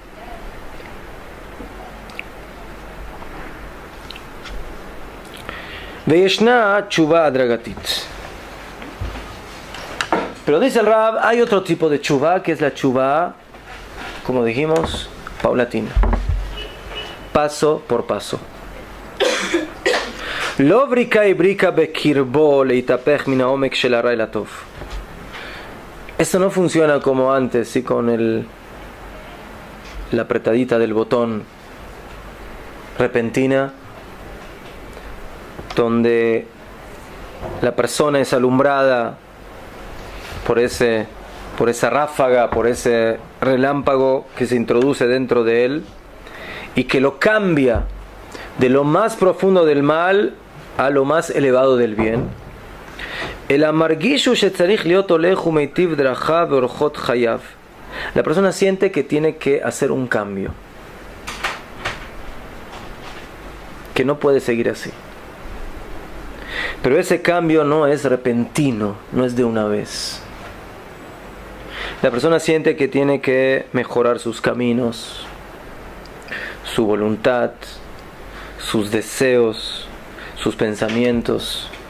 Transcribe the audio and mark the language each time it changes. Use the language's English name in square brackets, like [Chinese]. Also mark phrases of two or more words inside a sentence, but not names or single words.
[Hebrew] וישנה תשובה הדרגתית. [Spanish] Pero dice el Rab, hay otro tipo de tshuva, que es la tshuva, como dijimos, paulatina, paso por paso. [Hebrew] לא בריקה ובריקה בקרבו להתהפך מן העומק של הרע אל הטוב. [Spanish] Esto no funciona como antes, ¿sí? Con la apretadita del botón repentina, donde la persona es alumbrada por esa ráfaga, por ese relámpago que se introduce dentro de él y que lo cambia de lo más profundo del mal a lo más elevado del bien. [Hebrew] אלא מרגיש שצריך להיות הולך ומטיב דרכה ואורחות חייו. [Spanish] La persona siente que tiene que hacer un cambio, que no puede seguir así. Pero ese cambio no es repentino, no es de una vez. La persona siente que tiene que mejorar sus caminos, su voluntad, sus deseos, sus pensamientos.